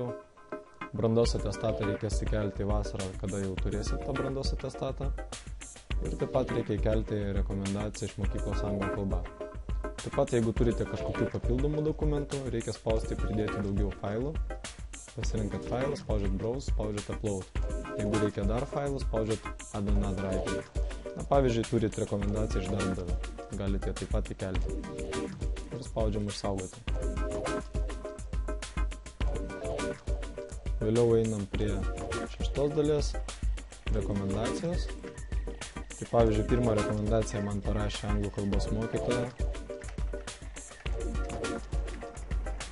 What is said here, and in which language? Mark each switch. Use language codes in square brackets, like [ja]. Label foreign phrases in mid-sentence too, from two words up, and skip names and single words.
[lt] Brandos atestatą reikės įkelti vasarą, kada jau turėsit tą brandos atestatą. Ir taip pat reikia įkelti rekomendaciją iš mokyklos anglų kalba. Taip pat, jeigu turite kažkokių papildomų dokumentų, reikia spausti pridėti daugiau failų. Pasirinkat failą, spaudžiat Browse, spaudžiat Upload. Jeigu reikia dar failų, spaudžiat [en] Add another item. [lt] Na, pavyzdžiui, turit rekomendaciją iš darbdavio. Galite taip pat įkelti. Ir spaudžiam išsaugoti. Vėliau einam prie 6 dalies rekomendacijos. Tai pavyzdžiui, pirmą rekomendaciją man parašė anglų kalbos mokytoja.